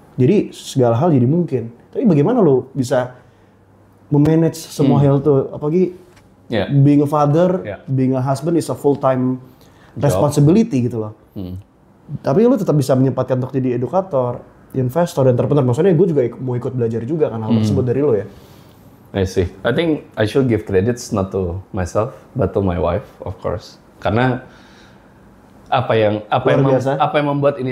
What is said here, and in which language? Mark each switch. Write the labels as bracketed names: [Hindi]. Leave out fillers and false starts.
[Indonesian] Jadi segala hal jadi mungkin. Tapi bagaimana lo bisa memanage semua hal itu, apalagi [English] being a father, being a husband is a full-time responsibility [Indonesian] gitu loh. Tapi lo tetap bisa menyempatkan untuk jadi edukator, investor, dan entrepreneur. Maksudnya gue juga mau ikut belajar juga kan hal tersebut dari lo ya. [English] I see. I think I should give credits not to myself, but to my wife, of course. [Indonesian] Karena apa yang membuat ini